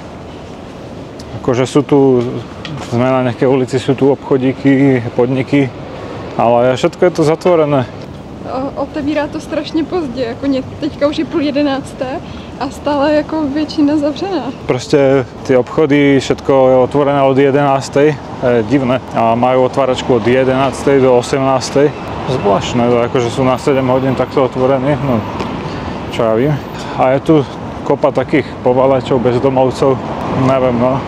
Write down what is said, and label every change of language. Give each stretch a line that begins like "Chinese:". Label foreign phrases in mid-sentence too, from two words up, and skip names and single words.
Slovak: Akože sú tu, sme na nejakej ulici, sú tu obchodíky, podniky, ale všetko je to zatvorené.
Czech: Otevírá to strašně pozdě, jako teďka už je 10:30 a stále jako většina zavřená.
Slovak: Proste tie obchody, všetko je otvorené od 11:00, je divné. A majú otváračku od 11:00 do 18:00. Zvláštne, akože sú na 7 hodín takto otvorení, no čo ja vím. A je tu kopa takých povalačov, bezdomovcov, neviem no.